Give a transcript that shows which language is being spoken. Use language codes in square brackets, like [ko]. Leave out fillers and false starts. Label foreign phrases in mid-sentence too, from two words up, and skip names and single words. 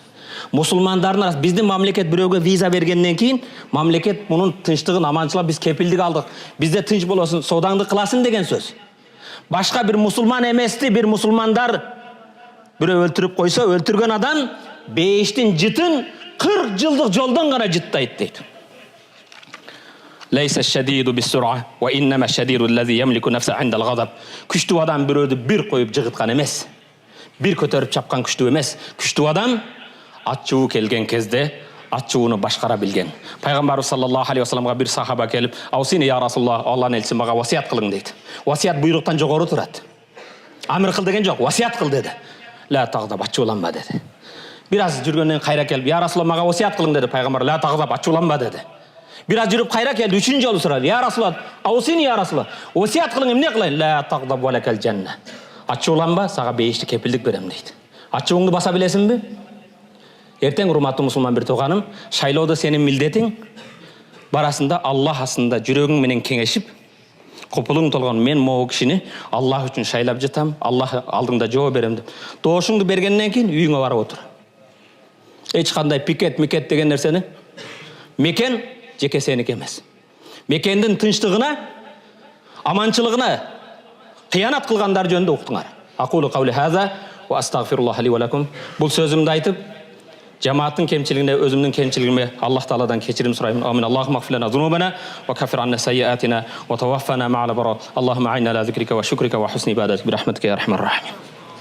[ky] Мусулмандардын арасында биздин мамлекет бирөөгө виза бергенден кийин, мамлекет мунун тынчтыгын аманчылап биз кепилдик алдык. Бизде тынч болосун, соодаңды кыласын деген сөз. Башка бир мусулман эмести, бир мусулмандар бирөө өлтүрүп койсо, өлтүргөн адам бейиштин жытын 40 жылдык жолдон гана жыттайт дейт. [ar] ليس الشديد بالصرعة إنما الشديد الذي يملك نفسه عند الغضب. [ky] Күчтүү адам бирөөдү бир коюп жыгыткан эмес. Бир көтөрүп чапкан күчтүү эмес. Күчтүү адам ачуу келген кезде ачууну башкара билген. Пайгамбар [ar] صلى الله عليه وسلم [ky] бир сахаба келип: [ar] "أوصني يا رسول الله, [ky] Аллахнын элчиси мага васият кылың" дейт. Васият буйруктан жогору турат. Амир кыл деген жок, васият кыл деди. [ar] لا تغضب, [ky] ачууланба деди. Бир аз жүргөндөн кайра келип: [ar] "يا رسول الله, [ky] мага васият кылың" деди. Пайгамбар: [ar] "لا تغضب, [ky] ачууланба" деди. Бир аз жүрүп кайра келди, үчүнчү жолу сурады: [ar] "يا رسول الله، أوصني يا رسول الله, [ky] васият кылың, эмне кылайын?" [ar] "لا تغضب ولك الجنة." [ky] Ачууланба, сага бейишти кепилдик берем дейт. Ачууңду баса билесиңби? Эртең урматтуу мусулман бир туганым, шайлоодо сенин милдетиң барасында Аллах астында жүрөгүң менен кеңешип, копулуң толгон мен могу кишини Аллах үчүн шайлап жатам, Аллах алдыңда жооп берем деп. Доошуңду бергенден кийин үйүңө барып отур. Эч кандай микет деген нерсени мекен жеке сеники эмес. Мекендин тынчтыгына, аманчылыгына кыянат кылгандар жөнүндө уктуңар. [ar] أقول قولي هذا وأستغفر الله لي ولكم. [ky] Бул сөзүмдү айтып, жамааттын кемчилигине, өзүмдүн кемчилигиме Аллах Тааладан кечирим сурайм. [ar] آمين. اللهم اغفر لنا ذنوبنا وكفر عنا سيئاتنا وتوفنا مع الأبرار. اللهم أعنا على ذكرك وشكرك وحسن عبادتك برحمتك يا أرحم الراحمين.